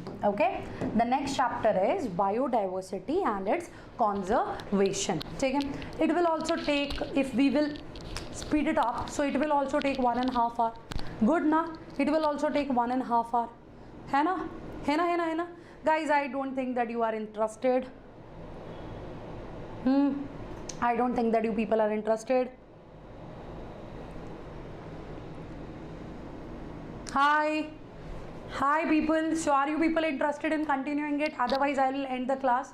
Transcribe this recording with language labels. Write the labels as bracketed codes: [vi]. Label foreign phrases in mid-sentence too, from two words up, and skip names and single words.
[en] Okay, the next chapter is biodiversity and its conservation. Okay, it will also take, if we will speed it up, so it will also take 1.5 hours. Good na? It will also take 1.5 hours. [hi] Hai na? Hai na? Hai na? Hai na? [en] Guys, I don't think that you are interested. I don't think that you people are interested. Hi people. So are you people interested in continuing it? Otherwise I will end the class.